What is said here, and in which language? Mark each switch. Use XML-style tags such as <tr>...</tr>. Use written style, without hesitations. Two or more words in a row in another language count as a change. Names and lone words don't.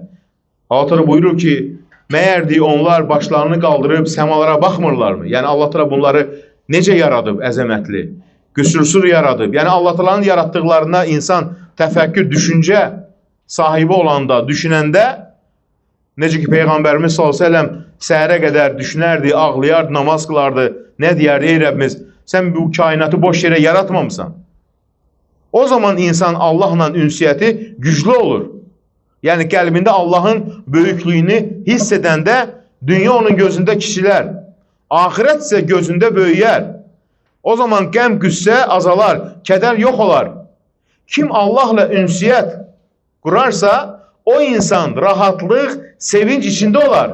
<az>Allah Teala buyurur ki, məyər onlar başlarını qaldırıb səmalara baxmırlarmı? Yani Allah Teala bunları necə yaradıb əzəmətli, qüsursuz yaradıb. Yani Allah Teala'nın yarattıqlarına insan təfəkkür, düşünce sahibi olanda, düşünəndə, necə ki Peygamberimiz</az> <ar>صلى الله عليه وسلم</ar> <az>səhərə qədər düşünərdi, ağlayardı, namaz qılardı.</az> <tr>Ne diyerdi? Ey Rabbimiz, sen bu kainatı boş yere yaratmamışsan.</tr> <az>O zaman insan Allah'la ünsiyyəti güçlü olur. Yani qəlbində Allah'ın böyüklüğünü hiss edəndə dünya onun gözündə kiçilər. Ahirət ise gözündə böyüyər. O zaman qəm, qüssə azalar, kədər yox olar. Kim Allah'la ünsiyyət qurarsa, o insan rahatlıq, sevinç içinde olar.</az>